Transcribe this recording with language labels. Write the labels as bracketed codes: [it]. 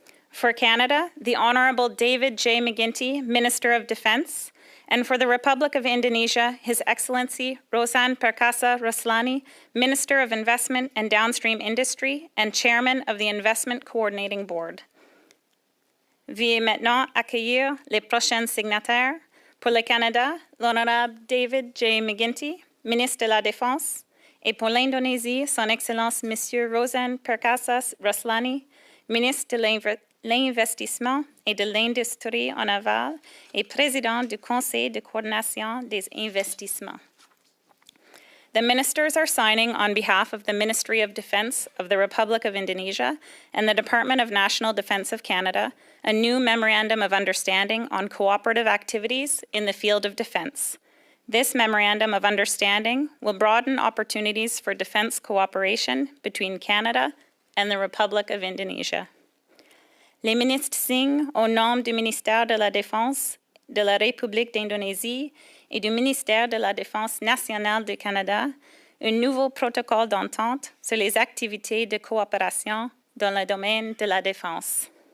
[en] For Canada, the Honourable David J. McGuinty, Minister of Defence, and for the Republic of Indonesia, His Excellency Rosan Perkasa Roslani, Minister of Investment and Downstream Industry and Chairman of the Investment Coordinating Board. [fr] Veuillez maintenant accueillir les prochains signataires. Pour le Canada, l'Honorable David J. McGuinty, Ministre de la Défense, et pour l'Indonésie, Son Excellence Monsieur Rosan Perkasa Roslani, Ministre de l'Investissement et de l'Industrie en aval et Président du Conseil de coordination des investissements. [en] The ministers are signing on behalf of the Ministry of Defence of the Republic of Indonesia and the Department of National Defence of Canada a new Memorandum of Understanding on cooperative activities in the field of defence. This Memorandum of Understanding will broaden opportunities for defence cooperation between Canada and the Republic of Indonesia. [fr] Les ministres signent au nom du ministère de la Défense de la République d'Indonésie et du ministère de la Défense nationale du Canada un nouveau protocole d'entente sur les activités de coopération dans le domaine de la défense.